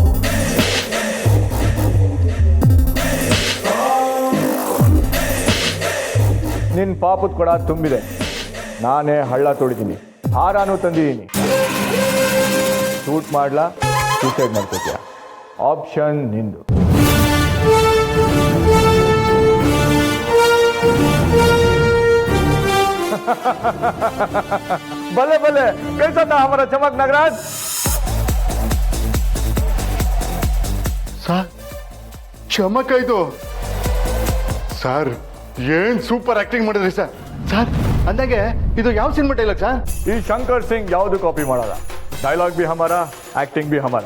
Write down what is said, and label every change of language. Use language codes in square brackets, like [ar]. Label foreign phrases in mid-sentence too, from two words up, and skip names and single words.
[kn] ನಿನ್ನ ಪಾಪದ ಕೊಡ ತುಂಬಿದೆ, ನಾನೇ ಹಳ್ಳ ತೊಡಿದ್ದೀನಿ, ಹಾರಾನು ತಂದಿದ್ದೀನಿ. ಶೂಟ್ ಮಾಡ್ಲಾ, ಸೂಸೈಡ್ ಮಾಡ್ಕೋತೀಯ? ಆಪ್ಷನ್ ನಿಂದು. [hi] भले भले, कैसा था हमारा चमक नागराज? [kn] ಸರ್ ಚಮಕ ಇದು. ಸರ್ ಏನ್ ಸೂಪರ್ ಆಕ್ಟಿಂಗ್ ಮಾಡಿದ್ರಿ ಸರ್. ಸರ್ ಅಂದಾಗೆ ಇದು ಯಾವ ಸಿನಿಮಾ ಡೈಲಾಗ್ ಸರ್? ಈ ಶಂಕರ್ ಸಿಂಗ್ ಯಾವುದು ಕಾಪಿ ಮಾಡಲ್ಲ. [hi] डायलॉग भी हमारा, एक्टिंग भी हमारा.